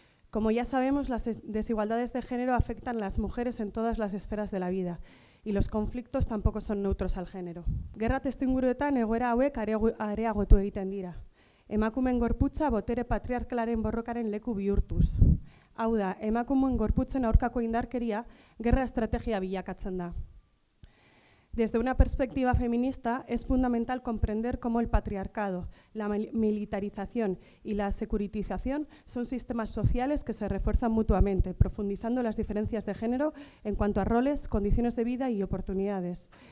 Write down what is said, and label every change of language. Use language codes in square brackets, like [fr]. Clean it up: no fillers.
[es] Como ya sabemos, las desigualdades de género afectan a las mujeres en todas las esferas de la vida y los conflictos tampoco son neutros al género. [eu] Gerra testuinguruetan egoera hauek areagotu egiten dira. Emakumeen gorputza botere patriarkalaren borrokaren leku bihurtuz. Hau da, emakumeen gorputzen aurkako indarkeria gerra estrategia bilakatzen da. [es] Desde una perspectiva feminista, es fundamental comprender cómo el patriarcado, la militarización y la securitización son sistemas sociales que se refuerzan mutuamente, profundizando las diferencias de género en cuanto a roles, condiciones de vida y oportunidades.